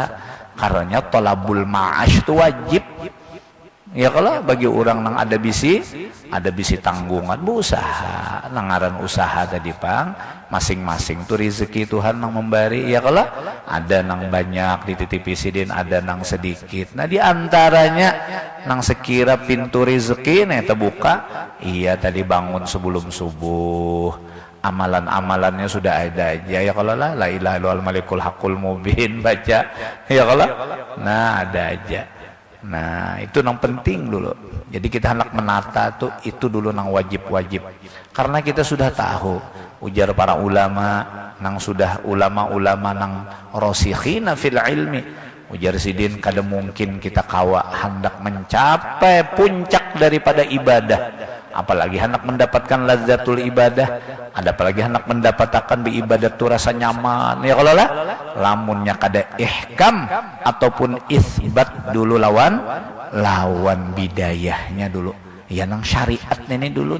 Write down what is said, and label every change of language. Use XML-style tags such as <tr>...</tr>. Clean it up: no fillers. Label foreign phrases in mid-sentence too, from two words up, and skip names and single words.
<bjn>Karena</bjn> <ar>طلب المعاش</ar> <bjn>itu wajib. Ya kalau bagi orang nang ada bisi tanggungan berusaha, nangaran usaha tadi pang masing-masing tuh rezeki Tuhan nang memberi. Ya kalau ada nang banyak dititipi sidin, ada nang sedikit. Nah diantaranya nang sekira pintu rezeki nih terbuka, iya tadi bangun sebelum subuh. Amalan-amalannya sudah ada aja ya kalau lah</bjn> <ar>لا إله إلا الله الملك الحق المبين</ar> <bjn>baca ya kalau nah ada aja. Nah itu nang penting dulu. Jadi kita hendak menata tuh itu dulu nang wajib karena kita sudah tahu ujar para ulama nang sudah ulama-ulama nang</bjn> <ar>راسخين في العلم,</ar> <bjn>ujar sidin kada mungkin kita kawa hendak mencapai puncak daripada ibadah, apalagi hendak mendapatkan</bjn> <ar>لذة العبادة,</ar> <bjn>ada apalagi hendak mendapatkan ibadat tu rasa nyaman ya kalau lah lamunnya kada ihkam ataupun isbat dulu lawan bidayahnya dulu ya nang syariat ini dulu.</bjn>